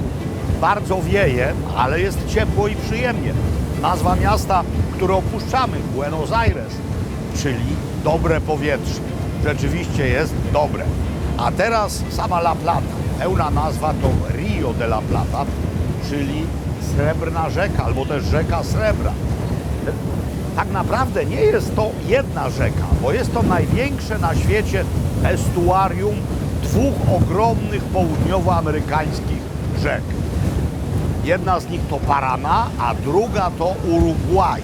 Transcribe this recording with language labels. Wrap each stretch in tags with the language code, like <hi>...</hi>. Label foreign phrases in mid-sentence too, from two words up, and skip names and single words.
<pl>Bardzo wieje, ale jest ciepło i przyjemnie. Nazwa miasta, które opuszczamy, Buenos Aires, czyli dobre powietrze. Rzeczywiście jest dobre. A teraz sama La Plata. Pełna nazwa to Rio de la Plata, czyli Srebrna Rzeka, albo też Rzeka Srebra. Tak naprawdę nie jest to jedna rzeka, bo jest to największe na świecie estuarium dwóch ogromnych południowoamerykańskich rzek. Jedna z nich to Parana, a druga to Urugwaj.</pl>